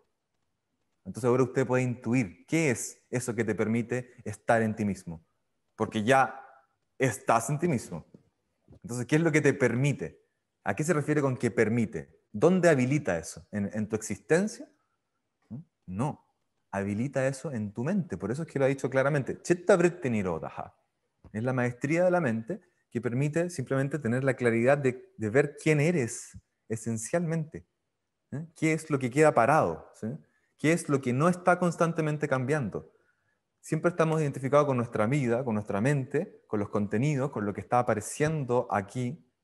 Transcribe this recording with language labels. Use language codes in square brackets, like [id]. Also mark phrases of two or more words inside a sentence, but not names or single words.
[es] Entonces ahora usted puede intuir qué es eso que te permite estar en ti mismo. Porque ya estás en ti mismo. Entonces, ¿qué es lo que te permite? ¿A qué se refiere con que permite? ¿Dónde habilita eso? ¿En tu existencia? No. Habilita eso en tu mente. Por eso es que lo ha dicho claramente. [sa] Chitta vritti nirodha. [es] Es la maestría de la mente que permite simplemente tener la claridad de ver quién eres esencialmente. ¿Qué es lo que queda parado? ¿Sí? ¿Qué es lo que no está constantemente cambiando? Siempre estamos identificados con nuestra vida, con nuestra mente, con los contenidos, con lo que está apareciendo aquí.